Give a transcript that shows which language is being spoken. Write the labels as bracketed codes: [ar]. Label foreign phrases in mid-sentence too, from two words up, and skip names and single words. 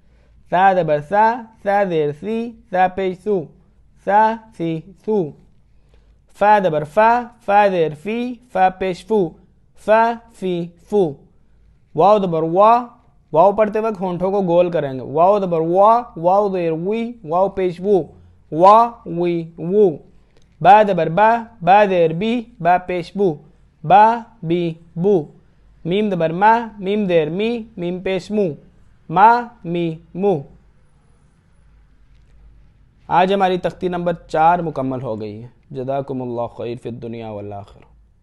[ur] سا زبر سا، سا زیر سی، سا پیش سو، سا سی سو۔ فا زبر فا، فا زیر فی، فا پیش فو، فا فی فو۔ واو زبر وا، واو پڑھتے وقت ہونٹوں کو گول کریں گے، واو زبر وا، واو زیر وی، واو پیش وو، وا وی وو۔ با زبر با، با زیر بی، با پیش بو، با بی بو۔ میم زبر ما، میم زیر می، میم پیش مو، ما می مو۔ آج ہماری تختی نمبر 4 مکمل ہو گئی ہے۔ [ar] جزاکم اللہ خیر فی الدنیا والآخرہ۔